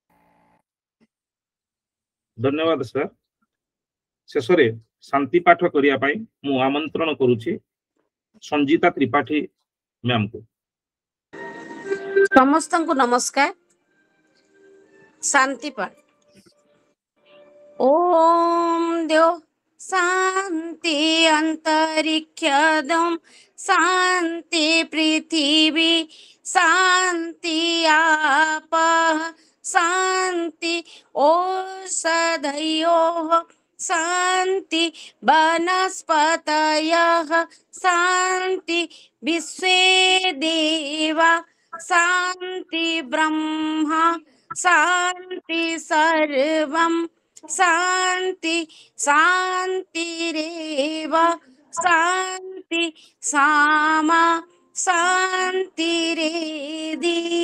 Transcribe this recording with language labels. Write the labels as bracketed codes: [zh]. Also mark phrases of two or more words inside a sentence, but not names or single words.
[or] ଧନ୍ୟବାଦ ସାର୍। ଶେଷରେ ଶାନ୍ତି ପାଠ କରିବା ପାଇଁ ମୁଁ ଆମନ୍ତ୍ରଣ କରୁଛି ସଞ୍ଜିତା ତ୍ରିପାଠୀ ମ୍ୟାମକୁ। ସମସ୍ତଙ୍କୁ ନମସ୍କାର। ଶାନ୍ତି ପାଠ। [sa] ओम देव शांति अंतरिक्षदम शांति पृथ्वी शांति आप शांति औषधयोः शांति वनस्पतयः शांति विश्वे देवा शांति ब्रह्मा शांति सर्वं शांति शांतिरेव शांति सामा शांतिरेधि।